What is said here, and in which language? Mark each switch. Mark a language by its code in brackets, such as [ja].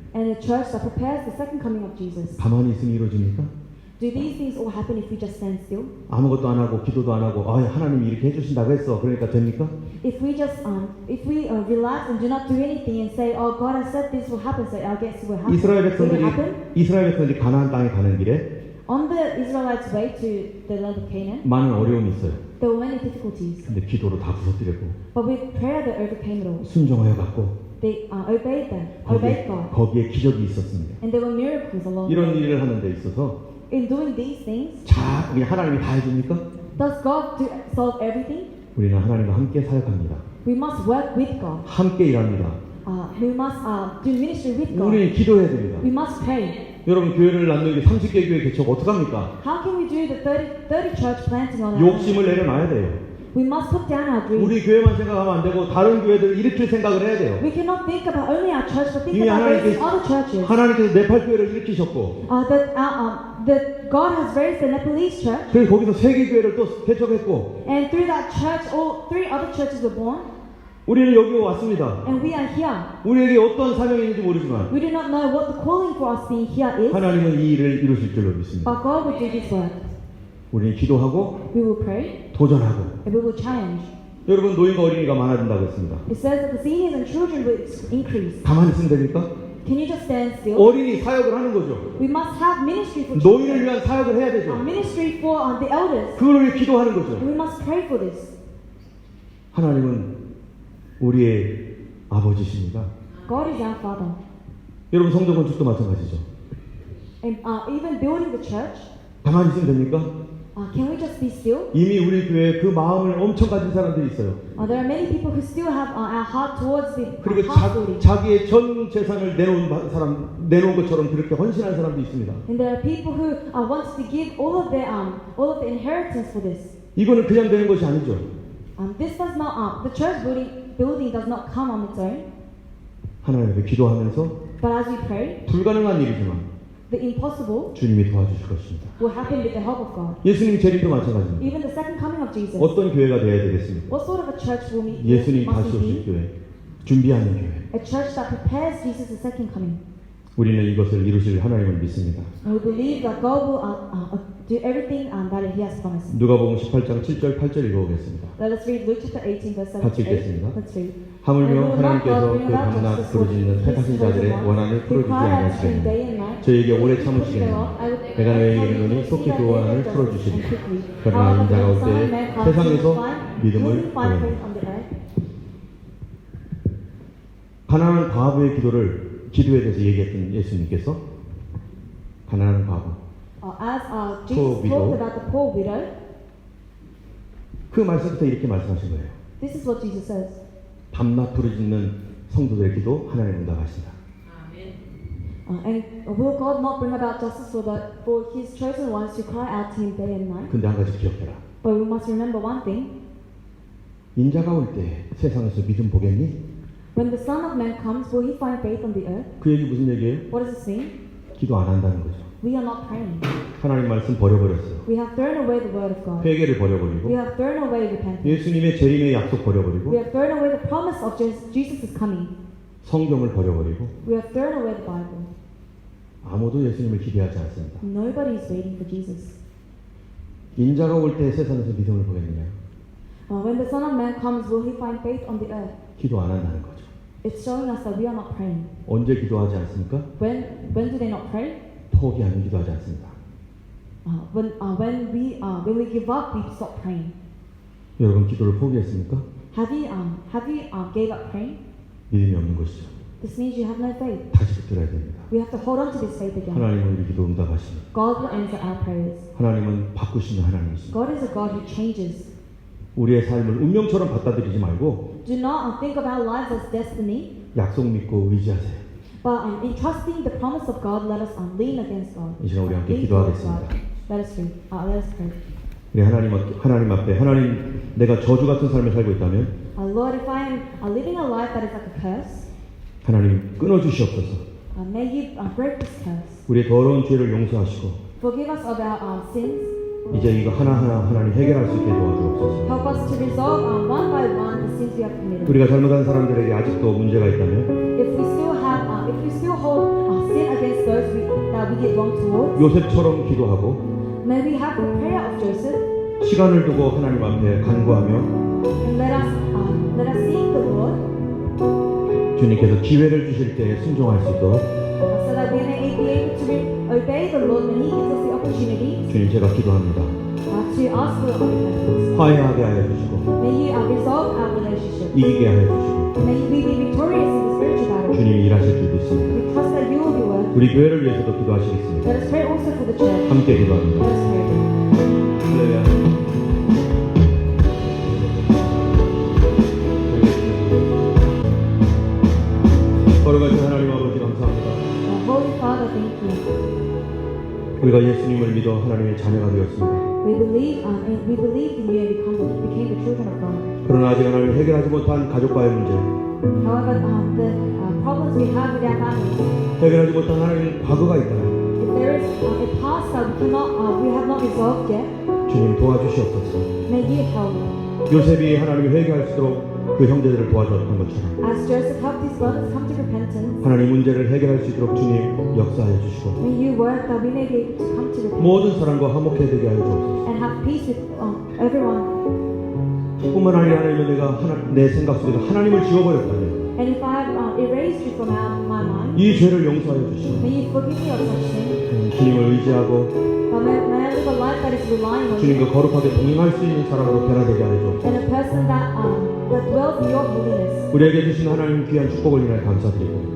[en] and a church that prepares the second coming of Jesus. [ko] 가만히 있으면 이루어집니까? [en] Do these things all happen if we just stand still? [ko] 아무것도 안 하고 기도도 안 하고 하나님이 이렇게 해주신다고 했어. 그러니까 됩니까? [en] If we relax and do not do anything and say, "Oh, God has said this will happen, so I guess it will happen." Will it happen? [ko] 이스라엘 백성들이 가나안 땅에 가는 길에 [en] On the Israelites' way to the land of Canaan, [ko] 많은 어려움이 있어요. [en] there were many difficulties, [ko] 근데 기도로 다 부서뜨리고 [en] but with prayer they overcame it all. [ko] 순종하여 갔고 [en] They obeyed God, [ko] 거기에 기적이 있었습니다. [en] and there were miracles along the [ko] 이런 [en] way. [ko] 일을 하는 데 있어서 [en] In doing these things, [ko] 우리 하나님이 다 해줍니까? [en] does God solve everything? [ko] 우리는 하나님과 함께 사역합니다. [en] We must work with God. [ko] 함께 일합니다. [en] We must do ministry with God. [ko] 우리는 기도해야 됩니다. [en] We must pray. [ko] 여러분 교회를 낳는 게 30개 교회 개척 어떡합니까? [en] How can we do the 30 church planting on our [ko] 욕심을 [en] own? [ko] 내려놔야 돼요. [en] We must put down our dreams. [ko] 우리 교회만 생각하면 안 되고 다른 교회들을 일으킬 생각을 해야 돼요. [en] We cannot think about only our church, but think [ko] 이미 [en] about raising [ko] 하나님께서, [en] other churches. [ko] 하나님께서 네팔 교회를 일으키셨고 [en] That God has raised the Nepalese church, [ko] 그래서 거기서 세계 교회를 또 개척했고 [en] and through that church, all 3 other churches were born, [ko] 우리는 여기 왔습니다. [en] and we are here. [ko] 우리에게 어떤 사명이 있는지 모르지만 [en] We do not know what the calling for us being here is, [ko] 하나님은 이 일을 이루실 줄로 믿습니다. [en] but God will do this work. [ko] 우리는 기도하고 [en] We will pray, [ko] 도전하고 [en] and we will challenge. [ko] 여러분 노인과 어린이가 많아진다고 했습니다. [en] It says that the seniors and children will increase. [ko] 가만히 있으면 됩니까? [en] Can you just stand still? [ko] 어린이 사역을 하는 거죠. [en] We must have ministry for [ko] 노인을 [en] children, [ko] 위한 사역을 해야 되죠. [en] ministry for the elders. [ko] 그걸 위해 기도하는 [en] And [ko] 거죠. [en] we must pray for this. [ko] 하나님은 우리의 아버지십니다. [en] God is our Father. [ko] 여러분 성전 건축도 마찬가지죠. [en] And even building the church, [ko] 가만히 있으면 됩니까? [en] can we just be still? [ko] 이미 우리 교회에 그 마음을 엄청 가진 사람들이 있어요. [en] There are many people who still have our heart towards the [ko] 그리고 [en] house building. [ko] 자기의 전 재산을 내놓은 것처럼 그렇게 헌신한 사람도 있습니다. [en] And there are people who want to give all of the inheritance for this. [ko] 이거는 그냥 되는 것이 아니죠. [en] This does not the church building does not come on its own. [ko] 하나님 앞에 기도하면서 [en] But as we pray, [ko] 불가능한 일이지만 [en] the impossible [ko] 주님이 도와주실 것입니다. [en] will happen with the help of God. [ko] 예수님 재림도 마찬가지입니다. [en] Even the second coming of Jesus. [ko] 어떤 교회가 되어야 되겠습니까? [en] What sort of a church will we [ko] 예수님 [en] must [ko] 다시 [en] we [ko] 오실 [en] be? [ko] 교회, 준비하는 교회. [en] a church that prepares Jesus' second coming. [ko] 우리는 이것을 이루실 하나님을 믿습니다. [en] And we believe that God will do everything that He has promised. [ko] 누가복음 18장 7절 8절 읽어보겠습니다. [en] Let us read Luke chapter 18, verse 7 [ko] 같이 [en] to 8. [ko] 읽겠습니다. [en] Let's read. [ko] 하물며 하나님께서 그 밤낮 부르짖는 택하신 자들의 원한을 풀어주지 아니하시겠느냐. 저에게 오래 참으시겠느냐. 내가 너에게 이르노니 속히 그 원한을 풀어주시리라. 그러나 인자가 올 때에 세상에서 믿음을 보이리라. 가난한 과부의 기도에 대해서 얘기했던 예수님께서 가난한 과부 [en] As Jesus talked about the poor widow, [ko] 그 말씀부터 이렇게 말씀하신 거예요. [en] this is what Jesus says. [ko] 밤낮 부르짖는 성도들의 기도 하나님 응답하신다. [en] And will God not bring about justice for His chosen ones who cry out to Him day and night? [ko] 근데 한 가지 기억해라. [en] But we must remember one thing. [ko] 인자가 올 때 세상에서 믿음 보겠니? [en] When the Son of Man comes, will He find faith on the earth? [ko] 그 얘기 무슨 얘기예요? [en] What does this mean? [ko] 기도 안 한다는 거죠. [en] We are not praying. [ko] 하나님 말씀 버려버렸어요. [en] We have thrown away the word of God. [ko] 회개를 [en] We [ko] 버려버리고 [en] have thrown away repentance. [ko] 예수님의 재림의 약속 [en] We [ko] 버려버리고 [en] have thrown away the promise of Jesus' coming. [ko] 성경을 버려버리고 [en] We have thrown away the Bible. [ko] 아무도 예수님을 기대하지 않습니다. [en] Nobody is waiting for Jesus. [ko] 인자가 올 때 세상에서 믿음을 보겠느냐? [en] When the Son of Man comes, will He find faith on the earth? [ko] 기도 안 한다는 거죠. [en] It's showing us that we are not praying. [ko] 언제 기도하지 않습니까? [en] When do they not pray? [ko] 포기하면 기도하지 않습니다. [en] When we give up, we stop praying. [ko] 여러분 기도를 포기했습니까? [en] Have you gave up praying? [ko] 믿음이 없는 것이죠. [en] This means you have no faith. [ko] 다시 붙들어야 됩니다. [en] We have to hold on to this faith again. [ko] 하나님은 우리 기도 응답하십니다. [en] God will answer our prayers. [ko] 하나님은 바꾸시는 하나님이십니다. [en] God is a God who changes. [ko] 우리의 삶을 운명처럼 받아들이지 말고 [en] Do not think of our lives as destiny, [ko] 약속 믿고 의지하세요. [en] but in trusting the promise of God, let us lean against God. [ko] 이 시간 우리 함께 [en] Lean towards [ko] 기도하겠습니다. [en] God. Let us pray. [ko] 우리 하나님 앞에 하나님 내가 저주 같은 삶을 살고 있다면 [en] Lord, if I am living a life that is like a curse, [ko] 하나님 끊어주시옵소서. [en] may you break this curse. [ko] 우리의 더러운 죄를 용서하시고 [en] Forgive us of our sins. [ko] 이제 이거 하나하나 하나님 해결할 수 있게 도와주옵소서. [en] Help us to resolve one by one the sins we have committed. [ko] 우리가 잘못한 사람들에게 아직도 문제가 있다면 [en] If we still hold sin against those that we did wrong towards, [ko] 요셉처럼 기도하고 [en] may we have the prayer of Joseph, [ko] 시간을 두고 하나님 앞에 간구하며 [en] and let us seek the Lord, [ko] 주님께서 기회를 주실 때 순종할 수 있도록 [en] so that we may be able to obey the Lord when He gives us the opportunity [ko] 주님 제가 기도합니다. [en] to ask for repentance. [ko] 화해하게 하여 주시고 [en] May you resolve our relationship. [ko] 이기게 하여 주시고 [en] May we be victorious in the spiritual battle. [ko] 주님이 일하실 줄 믿습니다. [en] We trust that you will be working. [ko] 우리 교회를 위해서도 기도하시겠습니다. [en] Let us pray also for the church. [ko] 함께 기도합니다. [en] Let us pray. [ko] 할렐루야. 거룩하신 하나님 아버지 감사합니다. [en] Holy Father, thank you. [ko] 우리가 예수님을 믿어 하나님의 자녀가 되었습니다. [en] We believe in you and became the children of God. [ko] 그러나 아직 하나님 해결하지 못한 가족과의 문제, [en] However, the problems we have with our families, [ko] 해결하지 못한 하나님 과거가 있다면 [en] if there is a past that we have not resolved yet, [ko] 주님 도와주시옵소서. [en] may you help. [ko] 요셉이 하나님을 회개할 수 있도록 그 형제들을 도와주었던 것처럼 [en] As Joseph helped his brothers come to repentance, [ko] 하나님 문제를 해결할 수 있도록 주님 역사하여 주시고 [en] may you work that we may be able to come to repentance [ko] 모든 사람과 화목해 되게 하여 주옵소서. [en] and have peace with everyone. [ko] 뿐만 아니라 하나님은 내가 내 생각 속에서 하나님을 지워버렸다면 [en] And if I have erased you from my mind, [ko] 이 죄를 용서하여 주시고 [en] may you forgive me of such sin. [ko] 주님을 의지하고 [en] May I live a life that is relying on you [ko] 주님과 거룩하게 동행할 수 있는 사람으로 변화되게 하여 주옵소서. [en] and a person that dwells in your holiness. [ko] 우리에게 주신 하나님 귀한 축복을 인하여 감사드리고